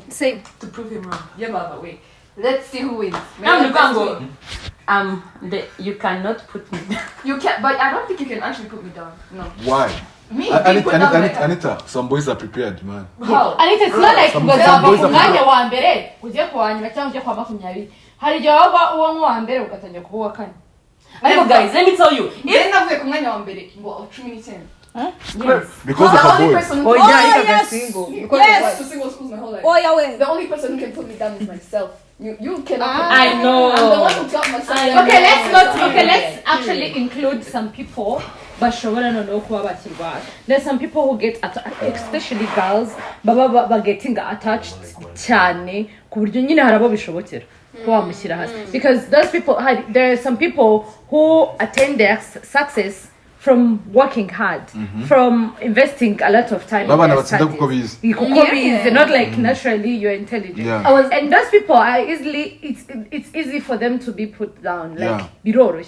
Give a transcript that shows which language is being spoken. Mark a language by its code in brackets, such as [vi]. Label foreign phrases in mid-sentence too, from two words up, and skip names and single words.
[en] Same. To prove him wrong. Yeah, but wait. Let's see who wins. You cannot put me down. You can, but I don't think you can actually put me down. No. Why? Me being put down by her. Anita, some boys are prepared, man. How? Anita, it's not like Some [rw] ugazava [en] boys [rw] ku [en] are [rw] mwanya wa mbere ujye kuwa nyuma cyangwa ujye kwa 20. Hari igihe waba uwo wa mbere ugatangira kuba uwa kane. [en] Guys, let me tell you. [rw] Then navuye ku mwanya wa mbere ngo 10. [en] Yes. Because of a boy. Oh yeah, yes. Single. Because Yes. I went to single schools my whole life. Oh yeah, wait. The only person who can put me down is myself. You cannot. Put me I down. know. I'm the one who got myself. I down. Okay, know. let's actually include some people. [rw] Bashobora no kuba bakirwa. [en] There's some people who get especially girls [rw] baba [en] getting attached [rw] cyane ku buryo nyine harabo bishobokera ko wamushyira hasi, [en] because those people there are some people who attain their success from working hard, from investing a lot of time in their studies. Not like naturally you're intelligent. Yeah. And those people are it's easy for them to be put down, like biroroshye.